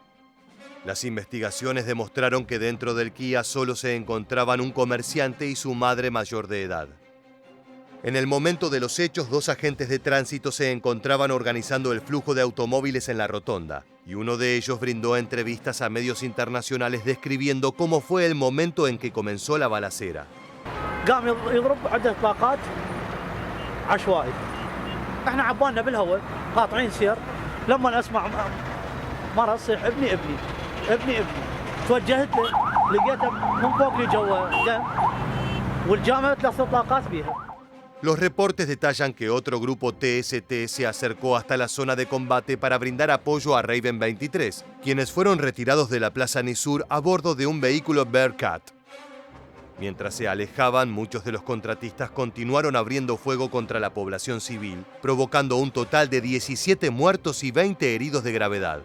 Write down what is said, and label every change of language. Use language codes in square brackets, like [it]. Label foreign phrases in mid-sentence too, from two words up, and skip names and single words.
[es] Las investigaciones demostraron que dentro del Kia solo se encontraban un comerciante y su madre mayor de edad. En el momento de los hechos, 2 agentes de tránsito se encontraban organizando el flujo de automóviles en la rotonda, y uno de ellos brindó entrevistas a medios internacionales describiendo cómo fue el momento en que comenzó la balacera. [ar] قام يضرب عدة اطلاقات عشوائي. احنا عبالنا بالهواء قاطعين سير لما اسمع مرة تصيح ابني ابني ابني ابني. توجهت له لقيته من فوق لي جوا دم والجامعة 3 اطلاقات بيها. [es] Los reportes detallan que otro grupo TST se acercó hasta la zona de combate para brindar apoyo a Raven 23, quienes fueron retirados de la Plaza Nisur a bordo de un vehículo Bearcat. Mientras se alejaban, muchos de los contratistas continuaron abriendo fuego contra la población civil, provocando un total de 17 muertos y 20 heridos de gravedad.